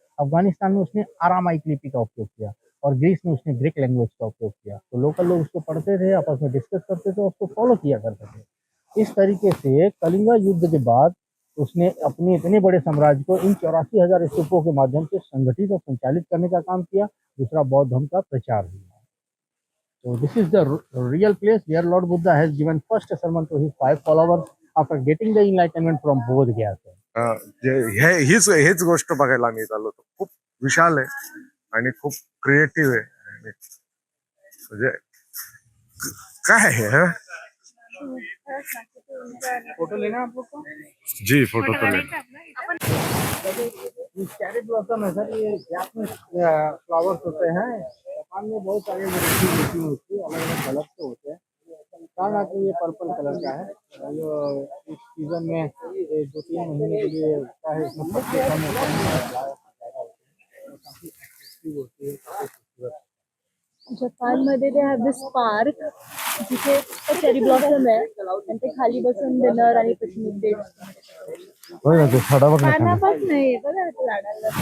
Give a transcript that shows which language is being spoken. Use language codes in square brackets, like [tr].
[hi] अफगानिस्तान में उसने आरामाइक लिपि का उपयोग किया और ग्रीस में उसने ग्रीक लैंग्वेज का उपयोग किया। तो लोकल लोग उसको पढ़ते थे, आपस में डिस्कस करते थे, उसको फॉलो किया करते थे। इस तरीके से कलिंगा युद्ध के बाद उसने अपने इतने बड़े साम्राज्य को इन 84,000 स्तूपों के माध्यम से संगठित और संचालित करने का काम किया। दूसरा बौद्ध धर्म का प्रचार हुआ। [en] So this is the real place where Lord Buddha has given first sermon to his 5 followers after getting the enlightenment from Bodh Gaya. [mr] हेच गोष्ट बघायला आम्ही चाललो होतो. खूप विशाल आहे आणि खूप क्रिएटिव्ह आहे. आणि म्हणजे काय आहे हा? [hi] फोटो लेना आप लोग को? जी फोटो तो ले. ये चेरी ब्लॉसम है सर। ये गैप में फ्लावर्स होते हैं। जापान में बहुत सारे वैरायटी होती है उसकी, अलग अलग कलर के होते हैं। कारण आके ये पर्पल कलर का है। ये इस सीजन में 2-3 महीने के लिए होता है। इसमें पत्ते कम होते हैं, काफी एक्टिव होती है, काफी खूबसूरत। [mr] जपानमध्ये दे हॅव दिस पार्क जिथे चेरी ब्लॉसम आहे आणि ते खाली बसून डिनर आणि पिकनिक डेट होय ना, ते झाडा बघ ना खाली. पानापास नाही बघा ते झाडाला